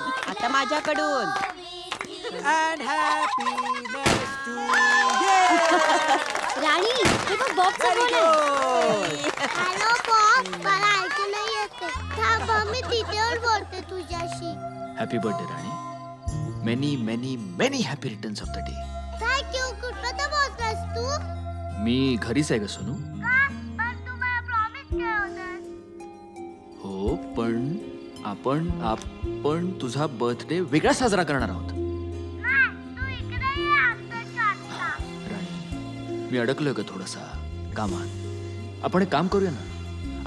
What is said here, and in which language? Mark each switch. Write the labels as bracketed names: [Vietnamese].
[Marathi] आता माझ्याकडून. [English] and happiness to [Marathi] राणी हे बघ बॉक्स हॅलो बॉब, मला ऐकू नाही येते. थांब मी तिथेवर बोलते तुझ्याशी. [English] Happy birthday Rani. Many many many happy returns of the day. [Marathi] Thank you. कुठं तर बोलतोस तू? मी घरीच आहे का सोनू? पण तू मला प्रॉमिस केलं होतंस. हो पण आपण तुझा बर्थडे वेगळा साजरा करणार आहोत. तू इकडे ये आमच्या आत्ता. राणी मी अडकलोय का थोडासा कामात. आपण एक काम करूया ना.